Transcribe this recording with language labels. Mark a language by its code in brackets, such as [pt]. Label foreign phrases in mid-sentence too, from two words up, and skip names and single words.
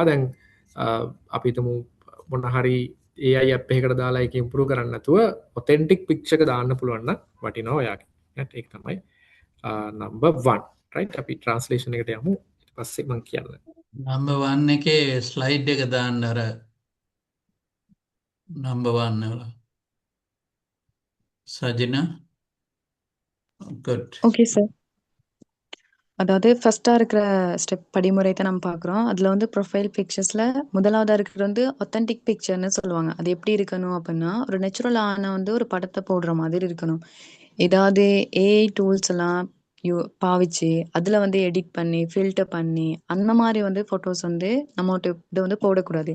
[si] දැන් අපි හිතමු මොන හරි AI app එකකට දාලා ඒක ඉම්ප්‍රූව් කරන්න නැතුව [en] authentic picture [si] එක දාන්න පුළුවන් නම් වටිනවා ඔයාගේ. right ඒක තමයි number 1. right අපි ට්‍රාන්ස්ලේෂන් එකට යමු. ඊට පස්සේ මම කියන්නම්. number 1 එකේ ස්ලයිඩ් එක දාන්න අර number 1 වල Sajina? [en] Good. okay sir. [ta] அதாவது ஃபர்ஸ்ட்டா இருக்கிற ஸ்டெப் படிமுறை தான் நம்ம பார்க்குறோம். அதுல வந்து [en] profile pictures [ta] முதலாவதா இருக்கிறது வந்து [en] authentic picture [ta] சொல்லுவாங்க. அது எப்படி இருக்கணும் அப்படின்னா, ஒரு நேச்சுரலான வந்து ஒரு படத்த போடுற மாதிரி இருக்கணும். ஏதாவது [en] AI tools [ta] எல்லாம் பாவிச்சு, அதுல வந்து எடிட் பண்ணி, ஃபில்டர் பண்ணி, அந்த மாரி வந்து ஃபோட்டோஸ் வந்து நம்மட்ட இத வந்து போடக்கூடாது.